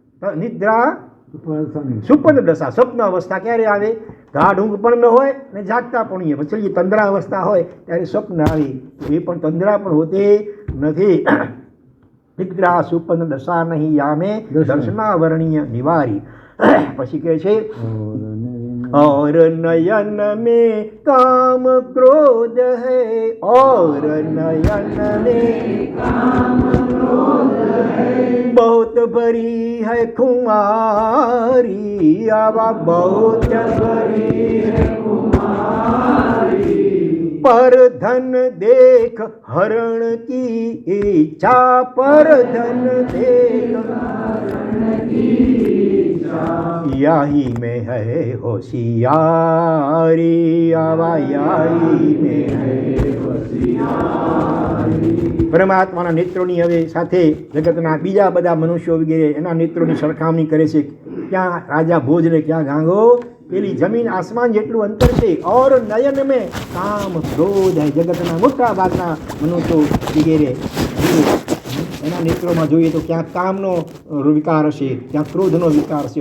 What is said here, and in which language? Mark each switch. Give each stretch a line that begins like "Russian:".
Gujarati: નિદ્રા સુપન દશા, સ્વપ્ન અવસ્થા ક્યારે આવે? ગાઢ ઊંઘ પણ ન હોય ને જાગતા પણ હોય. પછી તંદ્રા અવસ્થા હોય ત્યારે સ્વપ્ન આવે, એ પણ તંદ્રા પણ હોતી નથી. નિદ્રા સુપન દશા નહીં યામે, દર્શનાવરણીય નિવારી. પછી કહે છે
Hindi: और नयन में काम क्रोध है, और नयन में काम क्रोध है, बहुत भरी है खुमारी, आवा बहुत भरी है खुमारी, पर धन देख हरण की इच्छा, पर धन देख हरण की याही में है होशियारी, आवा याही में है होशियाરી.
Gujarati: પરમાત્માના નેત્રોની હવે સાથે જગતના બીજા બધા મનુષ્યો વગેરે એના નેત્રોની સરખામણી કરે છે. ક્યાં રાજા ભોજ ને ક્યાં ગાંગો, પેલી જમીન આસમાન જેટલું અંતર છે.
Hindi: ઓર નયન મેં કામ ક્રોધ હૈ,
Gujarati: જગતના મોટા ભાગના મનુષ્યો વગેરે એના નેત્રોમાં જોઈએ તો ક્યાંક કામનો વિકાર હશે, ક્યાંક ક્રોધનો વિકાર છે.